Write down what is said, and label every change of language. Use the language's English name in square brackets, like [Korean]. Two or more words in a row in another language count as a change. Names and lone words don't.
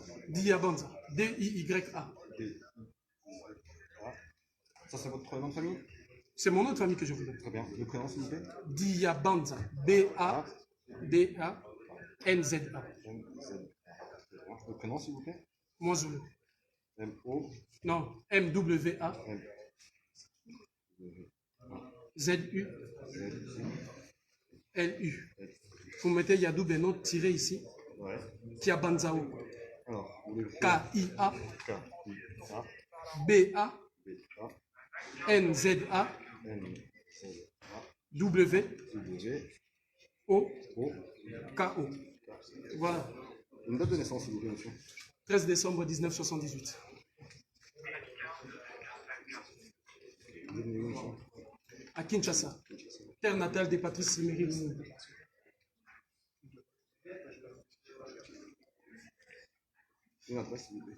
[French] Diabanza. D-I-Y-A. Ça, c'est votre nom de famille? C'est mon nom de famille que je vous donne. Très bien. Le prénom, s'il vous plaît? Diabanza. B-A-D-A-N-Z-A. Le prénom, s'il vous plaît? Moisoulou. M-O. Non, M-W-A. Z-U. L-U. Vous mettez Yadou Beno tiré ici. Ouais. Diabanzao. Alors, K-I-A. K-I-A. B-A. B-A. N-Z-A. N-Z-A. W. W. O. O. K-O. Voilà. Une date de naissance, s'il vous plaît, monsieur. 13 décembre 1978. Vous êtes né où, monsieur? À Kinshasa. Terre natale de Patrice Emery Lumumba. Une adresse, s'il vous plaît.